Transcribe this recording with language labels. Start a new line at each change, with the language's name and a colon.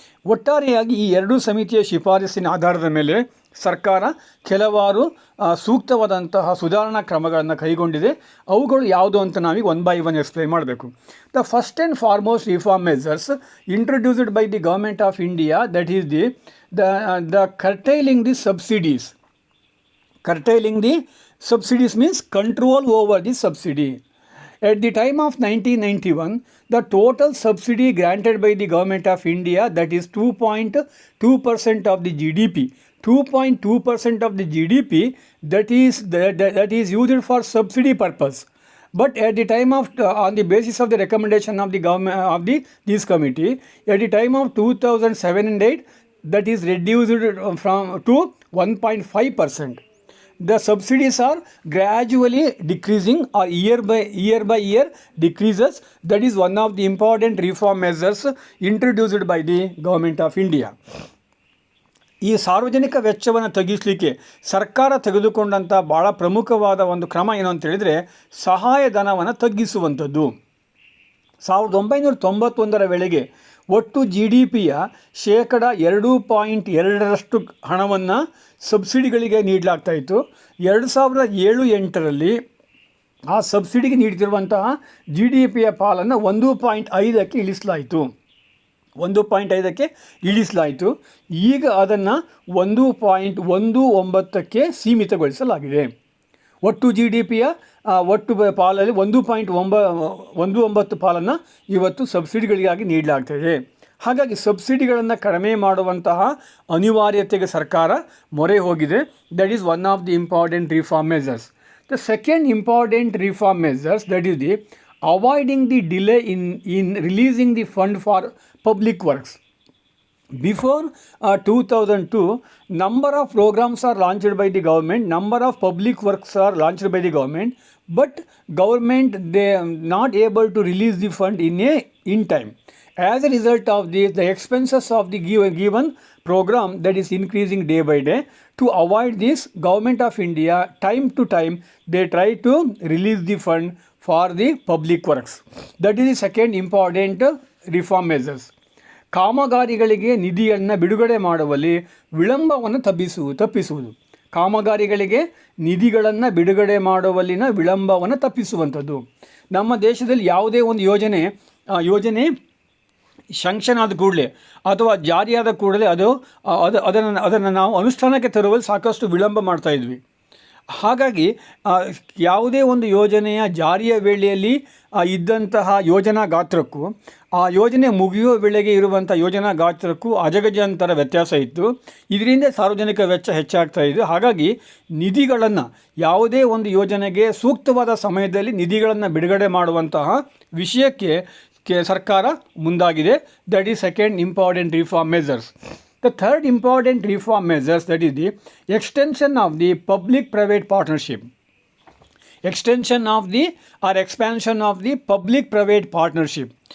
Kannada: ಒಟ್ಟಾರೆಯಾಗಿ ಈ ಎರಡೂ ಸಮಿತಿಯ ಶಿಫಾರಸಿನ ಆಧಾರದ ಮೇಲೆ ಸರ್ಕಾರ ಕೆಲವಾರು ಸೂಕ್ತವಾದಂತಹ ಸುಧಾರಣಾ ಕ್ರಮಗಳನ್ನು ಕೈಗೊಂಡಿದೆ. ಅವುಗಳು ಯಾವುದು ಅಂತ ನಾವೀಗ ಒನ್ ಬೈ ಒನ್ ಎಕ್ಸ್ಪ್ಲೈನ್ ಮಾಡಬೇಕು.
English: The first and foremost reform measures introduced by the government of India, that is the curtailing the subsidies. Curtailing the subsidies means control over the subsidy. At the time of 1991, the total subsidy granted by the government of India, that is 2.2% of the GDP, 2.2% of the GDP, that is used for subsidy purpose. But at the time of on the basis of the recommendation of the government of this committee, at the time of 2007 and 8, that is reduced from to 1.5%. The subsidies are gradually decreasing or year by year decreases. That is one of the important reform measures introduced by the government of India.
Kannada: ಈ ಸಾರ್ವಜನಿಕ ವೆಚ್ಚವನ್ನು ತಗ್ಗಿಸಲಿಕ್ಕೆ ಸರ್ಕಾರ ತೆಗೆದುಕೊಂಡಂಥ ಭಾಳ ಪ್ರಮುಖವಾದ ಒಂದು ಕ್ರಮ ಏನು ಅಂತ ಹೇಳಿದರೆ ಸಹಾಯಧನವನ್ನು ತಗ್ಗಿಸುವಂಥದ್ದು. 1991ರ ವೇಳೆಗೆ ಒಟ್ಟು GDPಯ 2.2% ಹಣವನ್ನು ಸಬ್ಸಿಡಿಗಳಿಗೆ ನೀಡಲಾಗ್ತಾಯಿತ್ತು. 2007-8ರಲ್ಲಿ ಆ ಸಬ್ಸಿಡಿಗೆ ನೀಡ್ತಿರುವಂತಹ GDPಯ ಪಾಲನ್ನು 1.5ಕ್ಕೆ ಇಳಿಸಲಾಯಿತು. 1.5ಕ್ಕೆ ಇಳಿಸಲಾಯಿತು. ಈಗ ಅದನ್ನು 1.19ಕ್ಕೆ ಸೀಮಿತಗೊಳಿಸಲಾಗಿದೆ. ಒಟ್ಟು GDPಯ ಒಟ್ಟು ಪಾಲಲ್ಲಿ 1.19 ಪಾಲನ್ನು ಇವತ್ತು ಸಬ್ಸಿಡಿಗಳಿಗಾಗಿ ನೀಡಲಾಗ್ತಾಯಿದೆ. ಹಾಗಾಗಿ ಸಬ್ಸಿಡಿಗಳನ್ನು ಕಡಿಮೆ ಮಾಡುವಂತಹ ಅನಿವಾರ್ಯತೆಗೆ ಸರ್ಕಾರ ಮೊರೆ ಹೋಗಿದೆ.
English: That is one of the important reform measures. The second important reform measures, that is the avoiding the delay in releasing the fund for public works. Before 2002, number of programs are launched by the government, number of public works are launched by the government, but government they not able to release the fund in time. As a result of this, the expenses of the given program that is increasing day by day. To avoid this, Government of India time to time they try to release the fund for the public works. That is the second important reform measures.
Kannada: ಕಾಮಗಾರಿಗಳಿಗೆ ನಿಧಿಯನ್ನು ಬಿಡುಗಡೆ ಮಾಡುವಲ್ಲಿ ವಿಳಂಬವನ್ನು ತಪ್ಪಿಸುವುದು. ಕಾಮಗಾರಿಗಳಿಗೆ ನಿಧಿಗಳನ್ನು ಬಿಡುಗಡೆ ಮಾಡುವಲ್ಲಿನ ವಿಳಂಬವನ್ನು ತಪ್ಪಿಸುವಂಥದ್ದು. ನಮ್ಮ ದೇಶದಲ್ಲಿ ಯಾವುದೇ ಒಂದು ಯೋಜನೆ ಶಾಂಕ್ಷನ್ ಆದ ಕೂಡಲೇ ಅಥವಾ ಜಾರಿಯಾದ ಕೂಡಲೇ ಅದನ್ನು ನಾವು ಅನುಷ್ಠಾನಕ್ಕೆ ತರುವಲ್ಲಿ ಸಾಕಷ್ಟು ವಿಳಂಬ ಮಾಡ್ತಾಯಿದ್ವಿ. ಹಾಗಾಗಿ ಯಾವುದೇ ಒಂದು ಯೋಜನೆಯ ಜಾರಿಯ ವೇಳೆಯಲ್ಲಿ ಇದ್ದಂತಹ ಯೋಜನಾ ಗಾತ್ರಕ್ಕೂ ಆ ಯೋಜನೆ ಮುಗಿಯುವ ವೇಳೆಗೆ ಇರುವಂಥ ಯೋಜನಾ ಗಾತ್ರಕ್ಕೂ ಅಜಗಜಾಂತರ ವ್ಯತ್ಯಾಸ ಇತ್ತು. ಇದರಿಂದ ಸಾರ್ವಜನಿಕ ವೆಚ್ಚ ಹೆಚ್ಚಾಗ್ತಾ ಇದೆ. ಹಾಗಾಗಿ ನಿಧಿಗಳನ್ನು ಯಾವುದೇ ಒಂದು ಯೋಜನೆಗೆ ಸೂಕ್ತವಾದ ಸಮಯದಲ್ಲಿ ನಿಧಿಗಳನ್ನು ಬಿಡುಗಡೆ ಮಾಡುವಂತಹ ವಿಷಯಕ್ಕೆ ಸರ್ಕಾರ ಮುಂದಾಗಿದೆ.
English: That is second important reform measures. The third important reform measures, that is the extension of the public-private partnership. Extension of the or expansion of the public-private partnership.